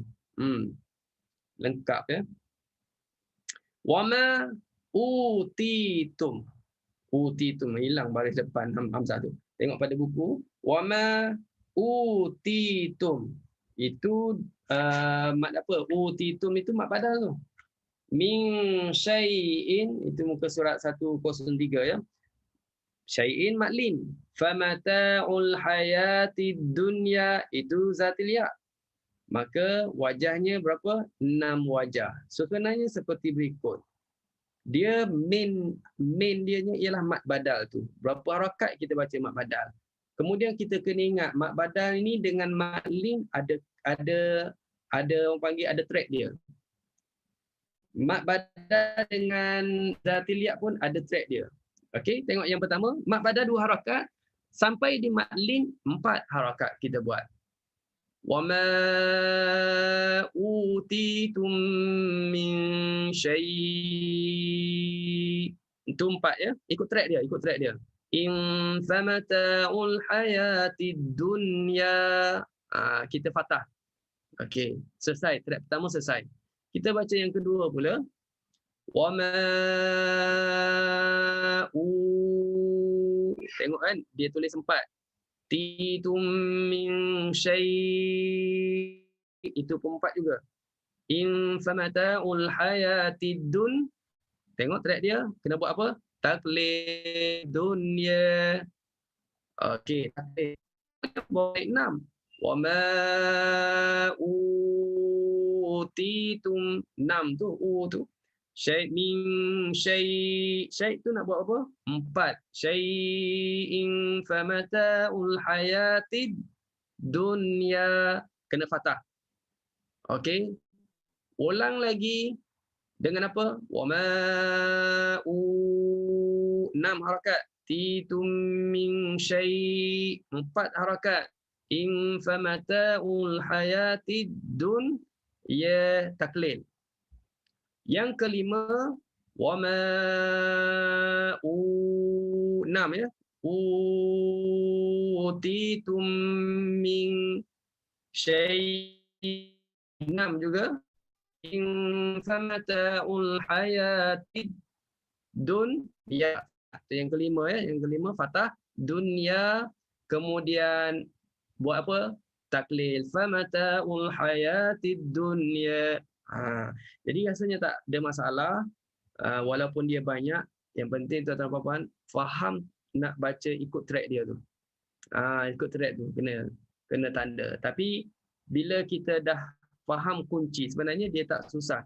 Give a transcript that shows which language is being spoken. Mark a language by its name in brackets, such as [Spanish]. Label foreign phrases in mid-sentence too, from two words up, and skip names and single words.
[Malay] Lengkap ya. [Arabic] وما أوتيتم. [Malay] Utitum hilang baris depan hamzah tu. Tengok pada buku. [Arabic] وما أوتيتم. [Malay] Itu mat apa? Utitum itu mat badal tu. [Arabic] من شيء, [Malay] itu muka surat 103 ya. Syai'in mat lin. [Arabic] فمتاع الحياة الدنيا, [Malay] itu zatil ya. Maka wajahnya berapa? 6 wajah. So sebenarnya seperti berikut. Dia main dianya ialah mat badal tu. Berapa harakat kita baca mat badal. Kemudian kita kena ingat mat badal ini dengan mat lin ada orang panggil ada track dia. Mat badal dengan zatil ya pun ada track dia. Okey, tengok yang pertama, mat badal 2 harakat, sampai di mat lin 4 harakat kita buat. [Arabic] وما أوتيتم من شيء'. [Malay] Itu 4 ya. Ikut track dia. [Arabic] In فمتاع الحياة الدنيا. [Malay] Kita fathah. Okey, selesai. Track pertama selesai. Kita baca yang kedua pula. Wama tengok kan, dia tulis 4. [Arabic] تيتم من شيء', [Malay] itu pun 4 juga. [Arabic] In فمتاع الحياة الدن. [Malay] Tengok track dia, kena buat apa? Taklid dunya. Okey, taklid. Baik 6. [Arabic] وما أوتيتم, [Malay] 6 tu, tu. Syai' [Arabic] من شيء' [Malay] tu nak buat apa? 4. [Arabic] شيء فمتاع الحياة الدنيا. [Malay] Kena fathah. Okey. Ulang lagi dengan apa? [Arabic] وما [Malay] 6 harakat. [Arabic] تيتم من شيء' [Malay] 4 harakat. [Arabic] In فمتاع الحياة الدن ya taklil. [Malay] Yang kelima [Arabic] وما [Malay] 6 ya. [Arabic] أوتيتم من شيء' [Malay] 6 juga. [Arabic] In فمتاع الحياة الدنيا. [Malay] Itu yang kelima ya, yang kelima fathah dunya, kemudian buat apa? [Arabic] Taklil فمتاع الحياة الدنيا. [Malay] Jadi rasanya tak ada masalah walaupun dia banyak, yang penting tuan-tuan puan faham nak baca ikut track dia tu. Ikut track tu kena tanda. Tapi bila kita dah faham kunci, sebenarnya dia tak susah.